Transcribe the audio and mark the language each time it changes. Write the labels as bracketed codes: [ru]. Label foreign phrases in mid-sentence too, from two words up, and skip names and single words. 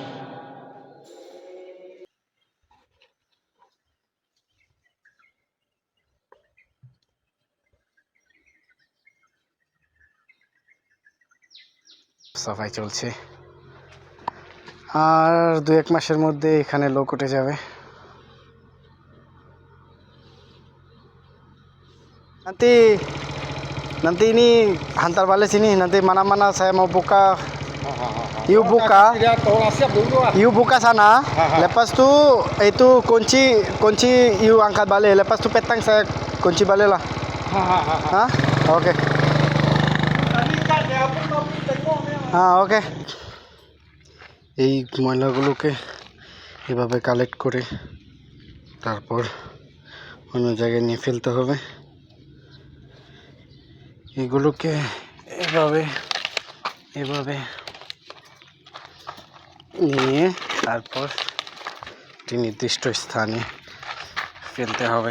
[bn] সাফাই চলছে, আর 2-1 মাসের মধ্যে এখানে লোক উঠে যাবে। [ms] nanti ini hantar balik sini, nanti mana-mana saya mau buka. You buka sana. Lepas tu itu kunci you angkat balik. Lepas tu petang saya kunci balik lah. Hah? Oke. [bn] ওকে। এই ময়লাগুলোকে এভাবে কালেক্ট করে তারপর অন্য জায়গায় নিয়ে ফেলতে হবে। এগুলোকে এভাবে নিয়ে তারপর একটি নির্দিষ্ট স্থানে ফেলতে হবে।